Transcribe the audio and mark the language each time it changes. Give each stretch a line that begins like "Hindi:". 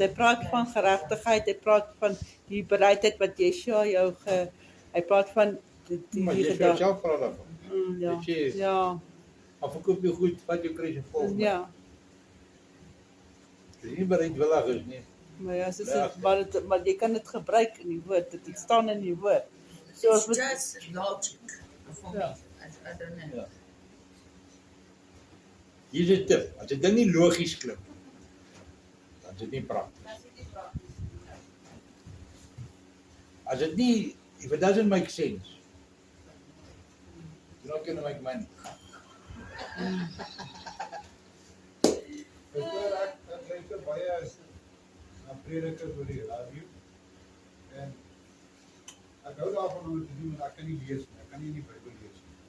Afrikaans: Hy praat van geregtigheid, hy praat van die bereidheid wat Yeshua jou hy praat van die Maar jy gedagte. self praat daarvan. Ja. Dit sê, Ja. Maar verkoop jou goed, vat jou kruis en volg my. Ja. As jy nie bereidwillig is nie. Maar ja, maar jy kan dit gebruik in die woord. Dit staan in die woord. So
English: It's as just logic for me. I don't know.
Afrikaans: Ja. Hier is 'n tip. As 'n ding nie logies klink, dan is dit nie prakties. As dit nie,
English: if it doesn't make sense, you're not going to make money.
Afrikaans: Ek kyk baie na predikers oor die radio en ek hou daarvan om te doen, maar ek kan nie lees nie. Ek kan nie die Bybel lees nie.